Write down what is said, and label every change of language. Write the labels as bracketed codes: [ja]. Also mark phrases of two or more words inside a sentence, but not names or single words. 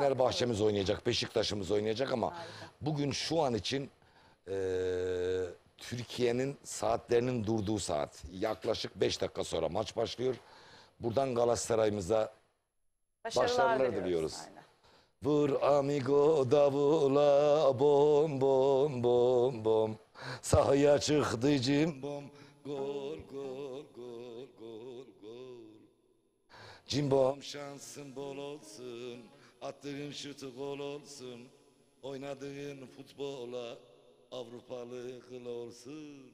[tr] Fenerbahçe'miz oynayacak, Beşiktaş'ımız oynayacak ama Harika. bugün şu an için Türkiye'nin saatlerinin durduğu saat. Yaklaşık 5 dakika sonra maç başlıyor. Buradan Galatasaray'ımıza başarılar diliyoruz. Aynen. Vur amigo davula bom bom bom bom. Sahaya çıktı cimbom. Gol gol gol gol gol. Cimbom şansın bol olsun. Attığın şutu gol olsun. Oynadığın futbola Avrupalı kıl olsun.